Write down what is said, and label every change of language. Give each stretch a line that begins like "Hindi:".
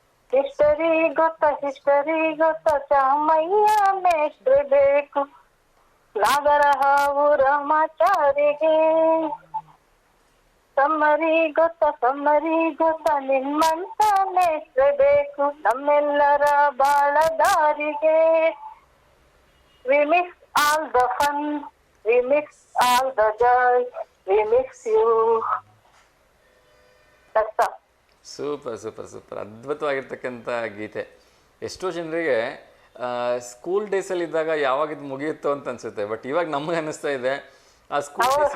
Kannada: History ಗೊತ್ತ ಚಾಮಯ್ಯ ಮೇಷ್ಟ್ರಿ ಬೇಕು ನಾಗರ ಹಾವು ರಾಮಾಚಾರಿಗೆ. ಸಮ್ಮರಿ ಗೊತ್ತ ನಿಮ್ಮಂತ ಮೇಷ್ಟ್ರಿ ಬೇಕು ನಮ್ಮೆಲ್ಲರ ಬಾಳದಾರಿಗೆ.
English: We mix all the fun, we mix all the joy, we mix you. That's all.
Kannada: Super super super, ಅದ್ಭುತವಾಗಿರ್ತಕ್ಕಂಥ ಗೀತೆ. ಎಷ್ಟೋ ಜನರಿಗೆ ಸ್ಕೂಲ್ ಡೇಸಲ್ಲಿ ಇದ್ದಾಗ ಯಾವಾಗ ಇದು ಮುಗಿಯುತ್ತೋ ಅಂತ ಅನ್ಸುತ್ತೆ, ಬಟ್ ಇವಾಗ ನಮಗೆ ಅನ್ನಿಸ್ತಾ ಇದೆ ಆ ಸ್ಕೂಲ್